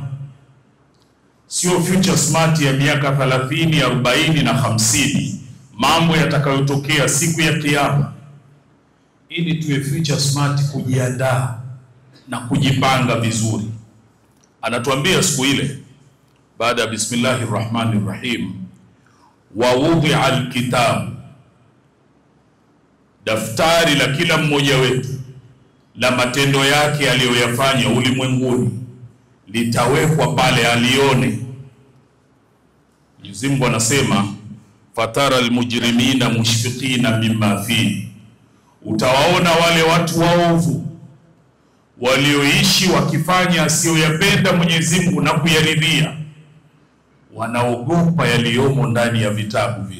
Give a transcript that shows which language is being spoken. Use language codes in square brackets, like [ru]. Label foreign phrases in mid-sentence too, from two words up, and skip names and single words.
[sw] Sio [en] future smart [sw] ya miaka 30, 40 na 50, mambo yatakayotokea siku ya Kiyama, ili tuwe [en] future smart [sw] kujiandaa na kujipanga vizuri. Anatuambia siku ile, baada ya [ar] بسم الله الرحمن الرحيم ووضع الكتاب, [sw] daftari la kila mmoja wetu la matendo yake aliyoyafanya ulimwenguni litawekwa pale alione. Mwenyezi Mungu anasema [ar] فترى المجرمين مشفقين مما في, [sw] utawaona wale watu waovu walioishi wakifanya asiyoyapenda Mwenyezi Mungu na kuyaridhia, wanaogopa yaliyomo ndani ya vitabu vile.